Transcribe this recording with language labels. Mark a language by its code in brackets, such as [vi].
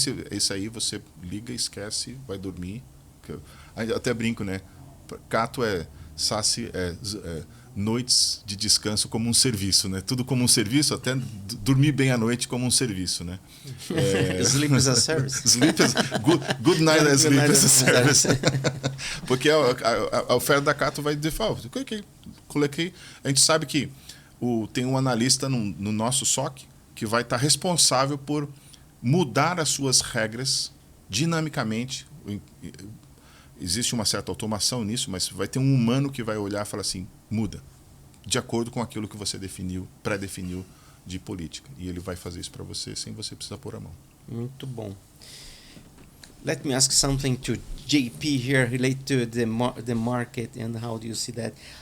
[pt] Esse aí você liga, esquece, vai dormir. Eu até brinco, né? Cato SaaS noites de descanso como um serviço, né? Tudo como um serviço, até dormir bem à noite como um serviço, né? [en] Sleep as a service. Good night as sleep as a service. [pt] Porque a oferta da Cato vai dizer, coloquei. A gente sabe que tem um analista no nosso SOC que vai estar responsável por mudar as suas regras dinamicamente. Existe uma certa automação nisso, mas vai ter um humano que vai olhar e falar assim, muda, de acordo com aquilo que você pré-definiu de política. E ele vai fazer isso para você sem você precisar pôr a mão. Muito bom. [en] Let me ask something to JP here related to the market and how do you see that.